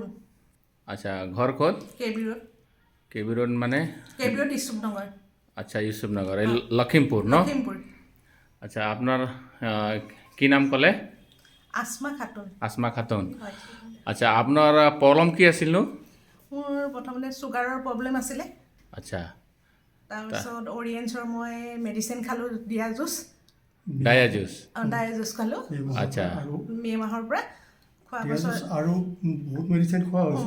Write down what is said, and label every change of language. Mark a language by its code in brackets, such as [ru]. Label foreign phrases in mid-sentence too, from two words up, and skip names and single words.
[bn] আচ্ছা, ঘর কত? কেবি রোড। কেবি রোড মানে? কেবি রোড ইউসুফনগর। আচ্ছা, ইউসুফনগর, এই লখিমপুর ন? লখিমপুর। আচ্ছা, আপনার কি নাম কলে? আসমা খাতুন। আসমা খাতুন। হয়। আচ্ছা, আপনার প্রবলেম কি আছিল নো? [as] মোৰ প্ৰথমতে চুগাৰৰ প্ৰব্লেম আছিলে। আচ্ছা, তাৰপিছত অৰিয়েণ্টছৰ মই মেডিচিন খালোঁ, [en] dia juice. Dia juice. Dia juice [as] খালোঁ আচ্ছা, মে' মাহৰ পৰা। খোৱাৰ পাছত আৰু বহুত মেডিচিন খোৱা হৈছে।